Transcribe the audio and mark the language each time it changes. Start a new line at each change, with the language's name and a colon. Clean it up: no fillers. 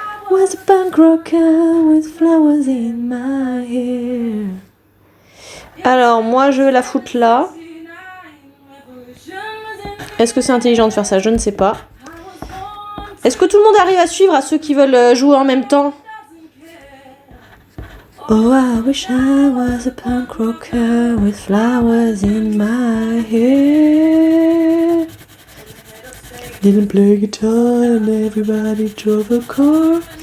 English: Was a punk rocker with flowers in my hair.
French: Alors, moi, je vais la foutre là. Est-ce que c'est intelligent de faire ça? Je ne sais pas. Est-ce que tout le monde arrive à suivre, à ceux qui veulent jouer en même temps?
English: Oh, I wish I was a punk rocker with flowers in my hair. Didn't play guitar and everybody drove a car.